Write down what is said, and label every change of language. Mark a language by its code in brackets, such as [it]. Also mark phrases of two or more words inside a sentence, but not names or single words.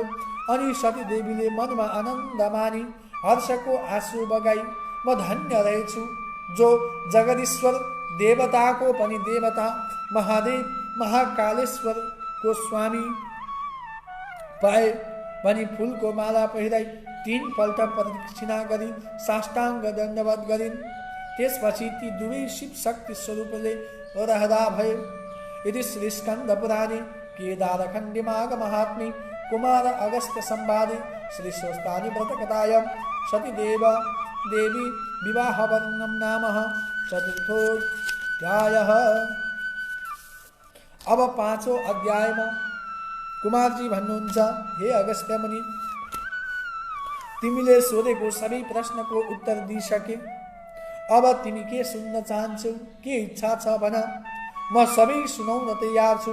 [ne] अनि सतीदेवीले मनमा आनन्द मानी हर्षको आँसु बगाई, म धन्य रहेछु जो जगदीश्वर देवताको पनि देवता महादेव महाकालेश्वरको स्वामी पाए भनी फूलको माला पहिराई 3 पल्ट प्रदक्षिणा गरी साष्टाङ्ग दण्डवत गरिन्। त्यसपछि ती दुवै शिव शक्ति स्वरूपले रहदा भए। [sa] यदि श्री स्कन्द पुराणे केदारखण्डे माघ महात्म्ये कुमार अगस्त्य संवादे श्री स्वस्तानि व्रतकथायां सतीदेवी विवाह वर्णनं नाम चतुर्थोऽध्यायः। [ne] अब 5औं अध्यायमा कुमारजी भन्नुहुन्छ, हे अगस्त्य मुनि, तिमीले सोधेको सबै प्रश्नको उत्तर दिइसके। अब तिमी के सुन्न चाहन्छौ? के इच्छा छ भन, म सबै सुनाउन तयार छु।